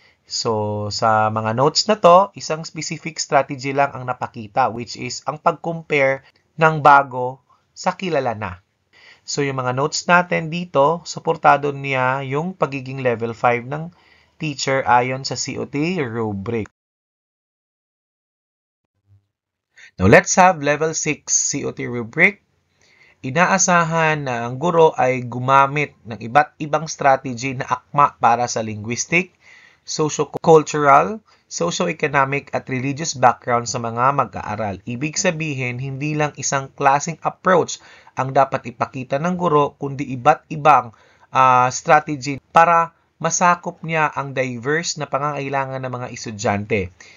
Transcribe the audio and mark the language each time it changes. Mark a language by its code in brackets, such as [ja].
[tl] So, sa mga notes na to, isang specific strategy lang ang napakita, [en] which is [tl] ang pag-compare ng bago sa kilala na. So, yung mga notes natin dito, suportado niya yung pagiging level 5 ng teacher ayon sa COT rubric. [en] Now, let's have level 6 COT rubric. [tl] Inaasahan na ang guro ay gumamit ng iba't ibang strategy na akma para sa linguistic, socio-cultural, socio-economic at religious background sa mga mag-aaral. Ibig sabihin, hindi lang isang klaseng approach ang dapat ipakita ng guro, kundi iba't ibang strategy para masakop niya ang diverse na pangangailangan ng mga estudyante.